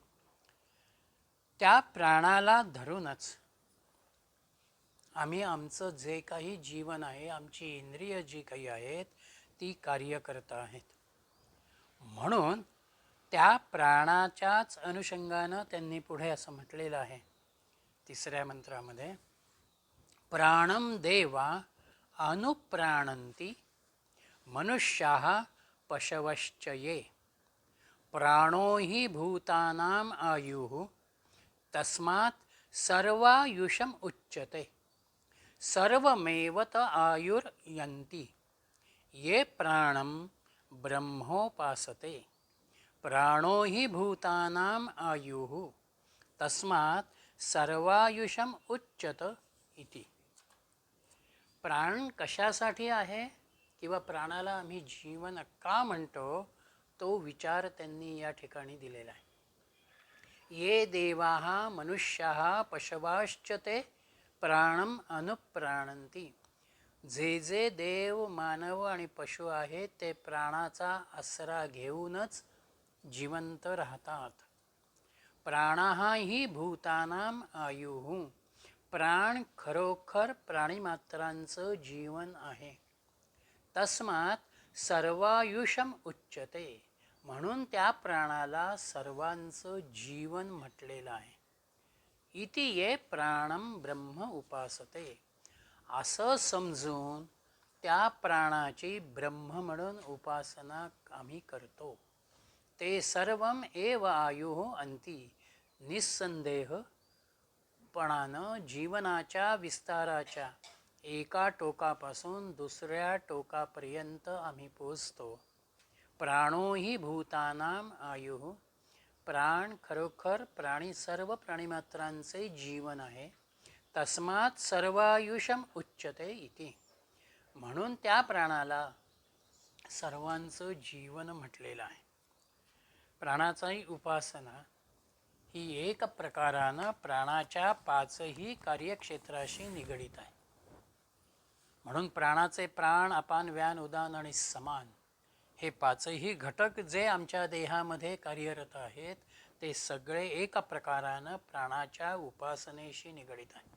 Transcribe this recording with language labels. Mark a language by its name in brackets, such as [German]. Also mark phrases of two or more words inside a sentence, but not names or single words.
[Marathi] त्या प्राणाला धरूनच आम्ही आमचं जे काही जीवन आहे, आमची इंद्रिय जी काही आहेत ती कार्य करत आहेत. म्हणून त्या प्राणाच्याच अनुषंगानं त्यांनी पुढे असं म्हटलेलं आहे 3ऱ्या मंत्रामध्ये, [Sanskrit] प्राणम देवा अनुप्राणन्ति मनुष्याः पशवश्च ये प्राणो हि भूतानाम आयुः तस्मात् सर्वायुषम उच्यते सर्वमेवत आयुर्यन्ति ये प्राणम ब्रह्मोपासते प्राणो हि भूतानाम आयुः तस्मात् सर्वायुषम उच्यत इति. [Marathi] प्राण कशासाठी आहे किंवा प्राणाला आम्ही जीवन का म्हणतो तो विचार त्यांनी या ठिकाणी दिलेला आहे. [Sanskrit] ये देवाः मनुष्याः पशवाश्च ते प्राणम अनुप्राणन्ति. [Marathi] जे जे देव मानव आणि पशु आहेत ते प्राणाचा आसरा घेऊनच जिवंत राहतात. [Sanskrit] प्राणाः हि भूतानाम आयुः. [Marathi] प्राण खरोखर प्राणीमात्रांचं जीवन आहे. [Sanskrit] तस्मात् सर्वायुषम उच्यते. [Marathi] म्हणून त्या प्राणाला सर्वांचं जीवन म्हटलेलं आहे. [Sanskrit] इति ये प्राणम ब्रह्म उपासते. [Marathi] असं समजून त्या प्राणाची ब्रह्म म्हणून उपासना आम्ही करतो. [Sanskrit] ते सर्वम एव आयुः अंती. [Marathi] निस्संदेहपणानं जीवनाच्या विस्ताराच्या एका टोकापासून दुसऱ्या टोकापर्यंत आम्ही पोचतो. [Sanskrit] प्राणो हि भूतानाम आयुः. [Marathi] प्राण खरोखर सर्व प्राणीमात्रांचे जीवन आहे. [Sanskrit] तस्मात् सर्वायुषम उच्यते इति. [Marathi] म्हणून त्या प्राणाला सर्वांचं जीवन म्हटलेलं आहे. प्राणाचाही उपासना ही एक प्रकारानं प्राणाच्या 5ही कार्यक्षेत्राशी निगडीत आहे. म्हणून प्राणाचे प्राण अपान व्यान उदान आणि समान हे 5ही घटक जे आमच्या देहामध्ये कार्यरत आहेत ते सगळे एका प्रकारानं प्राणाच्या उपासनेशी निगडीत आहे.